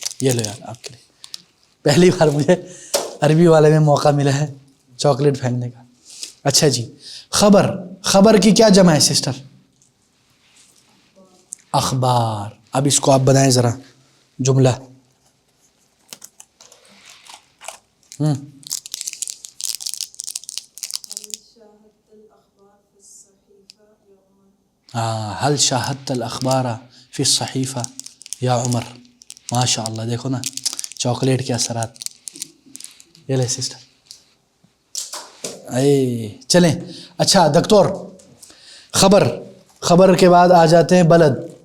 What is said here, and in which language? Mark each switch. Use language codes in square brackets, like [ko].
[ur] یہ لو یار آپ کے لیے پہلی بار مجھے عربی والے میں موقع ملا ہے چاکلیٹ پھینکنے کا. اچھا جی خبر کی کیا جمع ہے سسٹر؟ اخبار. اب اس کو آپ بنائیں ذرا جملہ. [ar] هل شاهدت الأخبار في الصحيفة يا ہل شاہدت الاخبار فی الصحیفہ یا عمر؟ عمر. ماشاء اللہ. [ur] دیکھو نا چاکلیٹ کے اثرات. یہ لے سسٹر. اے چلیں. اچھا دکتور، خبر کے بعد آ جاتے ہیں بلد.